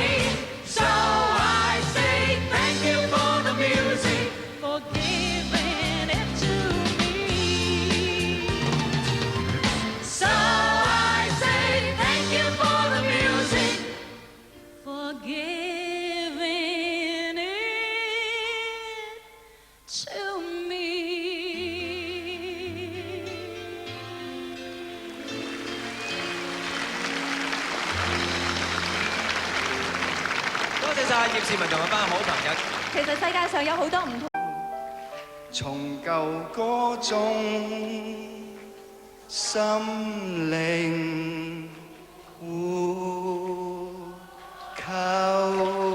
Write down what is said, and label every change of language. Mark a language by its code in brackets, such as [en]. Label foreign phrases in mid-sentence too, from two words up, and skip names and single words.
[en] So I say thank you for the music, for giving it to me. So I say thank you for the music, for giving it to me. [yue] 多謝晒葉倩文同佢班好朋友。其實世界上有好多唔同。從舊歌中心靈呼求。